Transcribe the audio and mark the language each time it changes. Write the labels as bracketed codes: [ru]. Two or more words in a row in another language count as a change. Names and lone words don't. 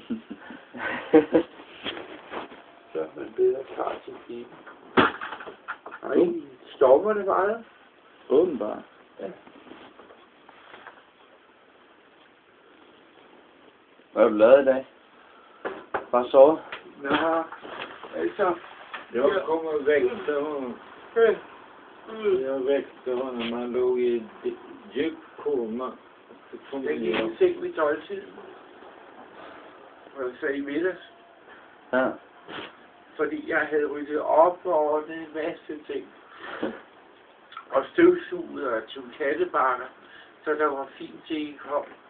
[da] Så man bedre klar til pipen. Nej, stopper det bare? Åbenbart. Ja. Hvad har du lavet i dag? Bare sovet? Ja, Altså. [sv] jag kommer väcka honom. Jag väckte honom. Han låg i ett djup koma. [da] Jeg gik i seng ved 12-tiden. Og jeg sagde i middags. Ja. Fordi jeg havde ryddet op og ordnet en masse ting. Og støvsuget og tog kattebakker. Så der var fint til I kom.